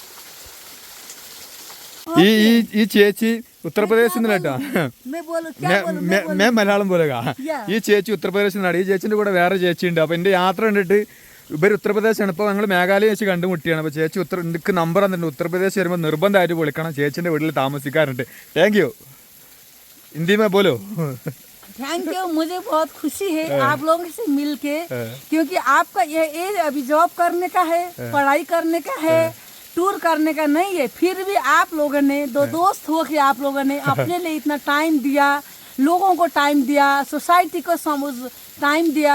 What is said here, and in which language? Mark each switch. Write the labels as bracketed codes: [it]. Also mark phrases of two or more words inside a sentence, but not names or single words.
[ml] ഈ ചേച്ചി ഉത്തർപ്രദേശിൽ നിന്ന് കേട്ടാ. മേ മലയാളം പോലെ. ഈ ചേച്ചി ഉത്തർപ്രദേശിൽ നിന്നാണ്. ഈ ചേച്ചിൻ്റെ കൂടെ വേറെ ചേച്ചി ഉണ്ട്. അപ്പോൾ എൻ്റെ യാത്ര കണ്ടിട്ട് ഇവർ ഉത്തർപ്രദേശാണ്. ഇപ്പോൾ ഞങ്ങൾ മേഘാലയ വെച്ച് കണ്ടുമുട്ടിയാണ്. അപ്പോൾ ചേച്ചി എനിക്ക് നമ്പർ തന്നിട്ടുണ്ട്. ഉത്തർപ്രദേശ് വരുമ്പോൾ നിർബന്ധമായിട്ട് വിളിക്കണം. ചേച്ചിൻ്റെ വീട്ടിൽ താമസിക്കാറുണ്ട്. [en] Thank you. [hi] हिंदी में बोलो. [en] Thank you. [hi] मुझे बहुत खुशी है आप लोगों से मिलके, क्योंकि आपका ये एज अभी जॉब करने का है, पढ़ाई करने का है, टूर करने का नहीं है. फिर भी आप लोगों ने दो दोस्त हो के आप लोगों ने अपने लिए इतना टाइम दिया, लोगों को टाइम दिया, सोसाइटी को टाइम दिया.